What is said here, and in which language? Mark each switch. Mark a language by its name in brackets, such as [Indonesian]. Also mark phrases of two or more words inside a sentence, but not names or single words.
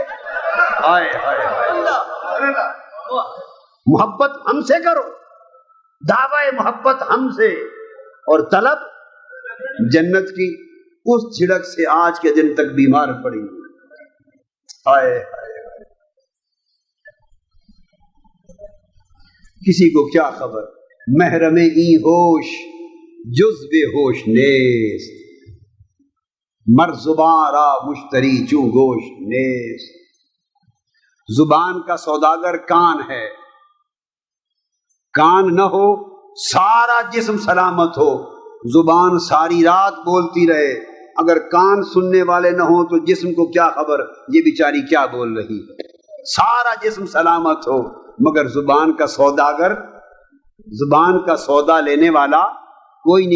[Urdu] ہائے ہائے ہائے، محبت ہم سے کرو، دعوی محبت ہم سے اور طلب جنت کی۔ اس جھڑک سے آج کے دن تک بیمار پڑی۔ ہائے ہائے، کسی کو کیا خبر، [Persian] محرم ای ہوش جز بے ہوش نیست، مر زبان را مشتری چون گوش نیست۔ [Urdu] زبان کا سوداگر کان ہے، کان نہ ہو سارا جسم سلامت ہو، زبان ساری رات بولتی رہے، اگر کان سننے والے نہ ہوں تو جسم کو کیا خبر یہ بیچاری کیا بول رہی ہے؟ سارا جسم سلامت ہو مگر زبان کا سوداگر، زبان کا سودا لینے والا کوئی نہیں۔